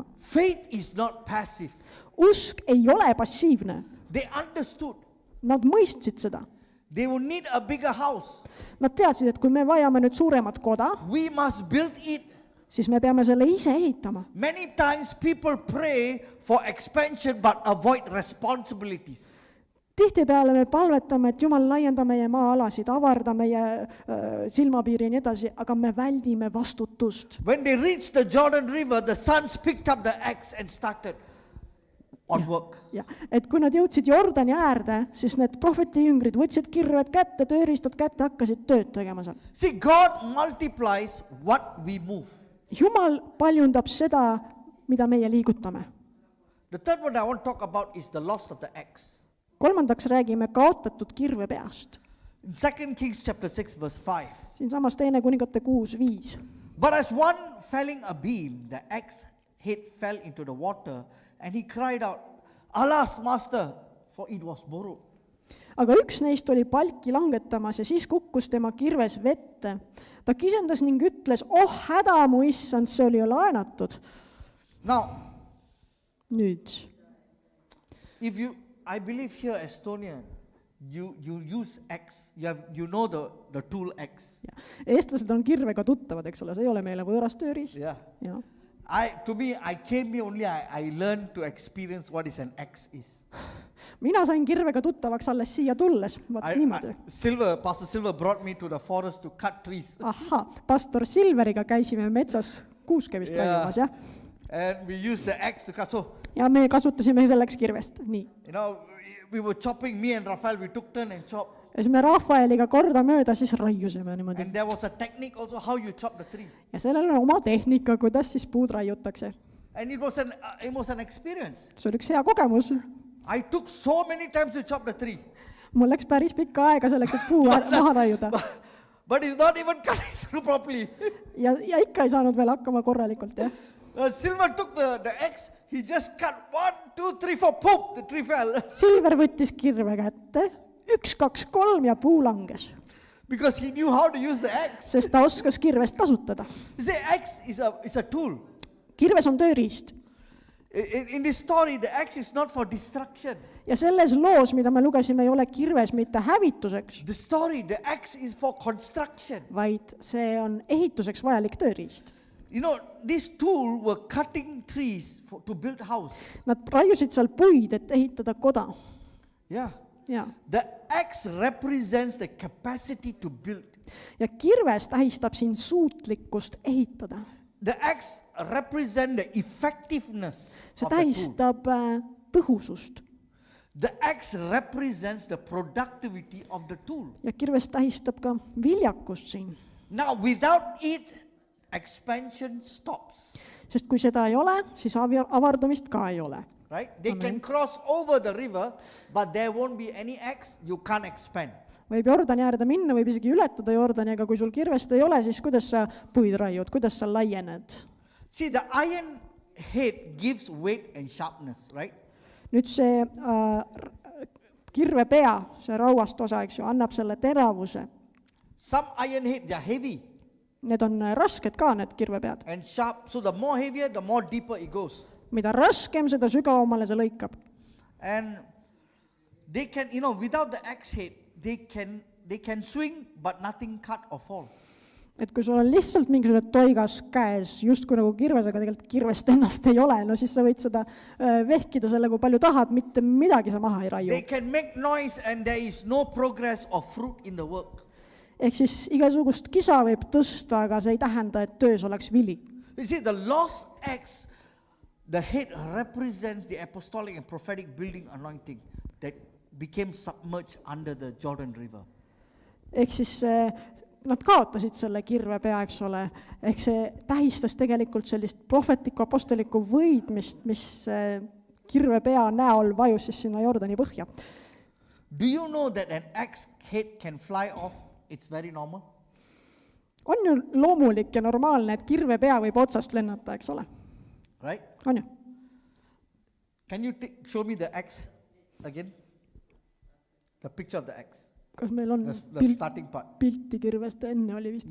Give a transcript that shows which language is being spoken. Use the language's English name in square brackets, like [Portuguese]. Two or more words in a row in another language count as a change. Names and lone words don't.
[English] Faith is not passive. [Estonian] Usk ei ole passiivne. [English] They understood. [Estonian] Nad mõistsid seda. [English] They will need a bigger house. [Estonian] Nad teadsid, et kui me vajame nüüd suuremat koda, [English] We must build it. [Estonian] siis me peame selle ise ehitama. [English] Many times people pray for expansion but avoid responsibilities. [Estonian] Tihtipeale me palvetame, et Jumal laienda meie maa-alasid, avarda meie silmapiiri ja nii edasi, aga me väldime vastutust. [English] When they reached the Jordan River, the sons picked up the axe and started on work. [Estonian] Ja, et kui nad jõudsid Jordani äärde, siis need prohveti jüngrid võtsid kirved kätte, tööriistad kätte, hakkasid tööd tegema seal. [English] See, God multiplies what we move. [Estonian] Jumal paljundab seda, mida meie liigutame. [English] The third one I want to talk about is the loss of the axe. [Estonian] Kolmandaks räägime kaotatud kirve peast. [English] In 2 Kings chapter 6 verse 5. [Estonian] Siin samas teine kuningate 6:5. [English] But as one felling a beam, the axe head fell into the water, and he cried out, Alas, master, for it was borrowed. [Estonian] Aga üks neist oli palki langetamas ja siis kukkus tema kirves vette. Ta kisendas ning ütles, häda mu issand, see oli ju laenatud. [English] Now, [Estonian] Nüüd, [English] I believe here Estonia, you use axe. You know the tool axe. [Estonian] eestlased on kirvega tuttavad, eks ole, see ei ole meile võõras tööriist. [English] Yeah. [Estonian] Ja. [English] To me, I came here only, I learned to experience what is an axe is. [Estonian] Mina sain kirvega tuttavaks alles siia tulles, vaat niimoodi. [English] Pastor Silver brought me to the forest to cut trees. [Estonian] Ahha, pastor Silveriga käisime metsas kuuske vist raiumas, jah? [English] And we used the axe to cut. So, [Estonian] Ja me kasutasime selleks kirvest, nii. [English] we were chopping, me and Rafael, we took turn and chop. [Estonian] Ja siis me Rafaeliga kordamööda siis raiusime niimoodi. [English] And there was a technique also how you chop the tree. [Estonian] Ja sellel on oma tehnika, kuidas siis puud raiutakse. [English] And it was an experience. [Estonian] See oli üks hea kogemus. [English] I took so many times to chop the tree. [Estonian] Mul läks päris pikka aega selleks, et puu maha raiuda. [English] But it's not even cutting through properly. [Estonian] Ja ikka ei saanud veel hakkama korralikult, jah. [English] Silver took the axe, he just cut 1, 2, 3, 4, poof, the tree fell. [Estonian] Silver võttis kirve kätte, 1, 2, 3 ja puu langes. [English] Because he knew how to use the axe. [Estonian] Sest ta oskas kirvest kasutada. [English] You see, axe is a tool. [Estonian] Kirves on tööriist. [English] In this story, the axe is not for destruction. [Estonian] Ja selles loos, mida me lugesime, ei ole kirves mitte hävituseks, [English] The axe is for construction. [Estonian] vaid see on ehituseks vajalik tööriist. [English] This tool were cutting trees to build house. [Estonian] Nad raiusid seal puid, et ehitada koda. [English] Yeah. [Estonian] Ja. [English] The axe represents the capacity to build. [Estonian] Ja kirves tähistab siin suutlikkust ehitada. [English] The axe represents the effectiveness [Estonian] See [English] of the tool. [Estonian] tähistab tõhusust. [English] The axe represents the productivity of the tool. [Estonian] Ja kirves tähistab ka viljakust siin. [English] Now, without it, expansion stops. [Estonian] Sest kui seda ei ole, siis avardumist ka ei ole. [English] Right? They can cross over the river, but there won't be any axe, you can't expand. [Estonian] Võib Jordani äärde minna, võib isegi ületada Jordani, aga kui sul kirvest ei ole, siis kuidas sa puid raiud, kuidas sa laiened? [English] See, the iron head gives weight and sharpness, right? [Estonian] Nüüd see kirve pea, see rauast osa, eks ju, annab selle teravuse. [English] Some iron head, they are heavy [Estonian] Need on rasked ka, need kirvepead. [English] and sharp. So the more heavier, the more deeper it goes. [Estonian] Mida raskem, seda sügavamale see lõikab. [English] And they can, without the axe head, they can swing, but nothing cut or fall. [Estonian] Et kui sul on lihtsalt mingisugune toigas käes, justkui nagu kirves, aga tegelikult kirvest ennast ei ole, no siis sa võid seda vehkida selle, kui palju tahad, mitte midagi sa maha ei raiu. [English] They can make noise and there is no progress or fruit in the work. [Estonian] Ehk siis igasugust kisa võib tõsta, aga see ei tähenda, et töös oleks vili. [English] You see, the lost axe, the head represents the apostolic and prophetic building anointing that became submerged under the Jordan River. [Estonian] Ehk siis nad kaotasid selle kirve pea, eks ole, ehk see tähistas tegelikult sellist prohvetlikku apostolikku võidmist, mis kirve pea näol vajus siis sinna Jordani põhja. [English] Do you know that an axe head can fly off? It's very normal. [Estonian] On ju loomulik ja normaalne, et kirve pea võib otsast lennata, eks ole. [English] right? [Estonian] on ju? [English] Can you show me the axe again? The picture of the axe. [Estonian] Kas meil on [English] The starting part. [Estonian] pilti kirvest, enne oli vist